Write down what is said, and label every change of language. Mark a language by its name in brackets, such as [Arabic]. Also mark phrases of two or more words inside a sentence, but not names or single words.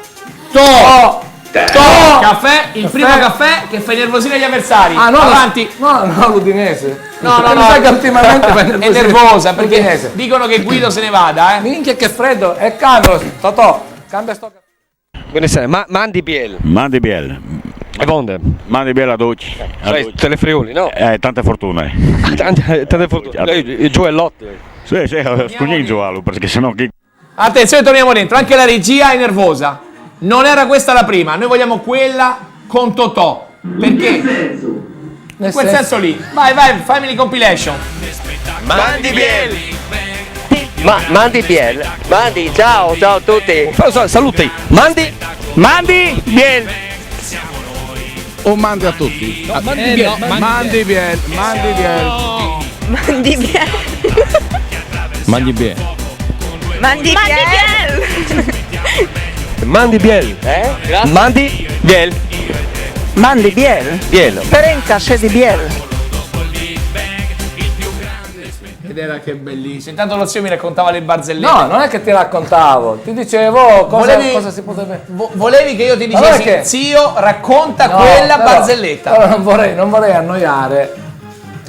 [Italian] Caffè, il primo caffè che fa nervosire gli avversari. Ah, no, avanti. No, l'udinese. No. Che ultimamente è nervosa perché l'udinese. Dicono che Guido se ne vada, Minchia che freddo. E cambio, Totò. Cambia sto caffè. Buonasera, [Friulian] Mandi Biel. Mandi Biel. E Bonde. Mandi Biel a Duci. [Italian] Telefriuli, no? Tante fortune. Tante fortune. Gioellotti. Sì, scugninzo perché sennò chi... Attenzione, torniamo dentro. Anche la regia è nervosa. Non era questa la prima. Noi vogliamo quella con Totò. Perché? In quel senso lì. Vai, Family Compilation. [Friulian] Mandi Biel. Mandi Biel. [Italian] Mandi, ciao a tutti. Saluti. [Friulian] Mandi Biel. [Italian] O mandi a tutti. [Friulian] Mandi Biel. Mandi Biel. Mandi Biel. Mandi Biel. Mandi Biel. Mandi Biel. Mandi Biel. Mandi Biel. Biel. Ferenca di Biel. [Italian] Ed era che bellissimo. Intanto lo zio mi raccontava le barzellette. No, non è che ti raccontavo, ti dicevo cosa si potrebbe. Volevi che io ti dicessi, Allora che- zio, racconta quella però- barzelletta. Allora non vorrei annoiare le